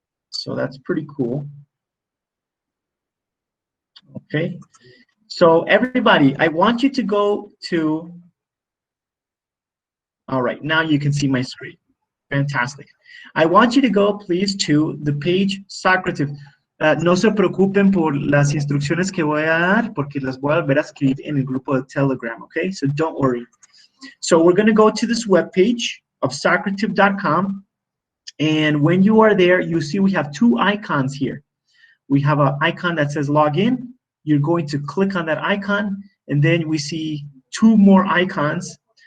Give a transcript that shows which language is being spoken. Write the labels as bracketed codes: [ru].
[en] So that's pretty cool. Okay. So everybody, I want you to go to, all right, now you can see my screen. Fantastic. I want you to go, please, to the page Socrative. [es] No se preocupen por las instrucciones que voy a dar, porque las voy a volver a escribir en el grupo de Telegram, okay? [en] So don't worry. So we're going to go to this webpage of socrative.com, and when you are there, you see we have 2 icons here. We have an icon that says login. You're going to click on that icon, and then we see 2 more icons.